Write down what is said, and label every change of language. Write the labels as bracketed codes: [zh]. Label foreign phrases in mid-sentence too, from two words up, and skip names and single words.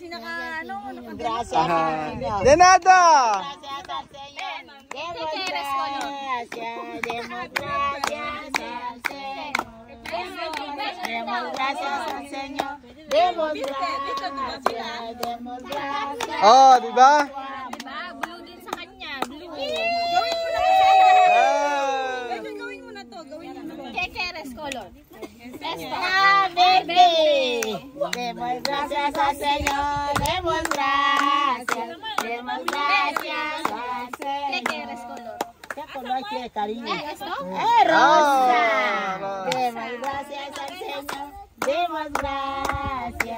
[es] Gracias. De nada. Gracias al Señor. Demos gracias. Demos gracias al Señor. Demos gracias al Señor. Demos gracias. Demos gracias. [tl] Oh, di ba? Diba? Blue din sa kanya. Blue. Gawin mo na to. [es] Kekeres color. Verde. Demos gracias al Señor. Demos gracias. Demos gracias al Señor. Kekeres color. ¿Qué color quiere, cariño? ¿Esto? Rosa. rosa. Demos gracias al Señor. Demos gracias.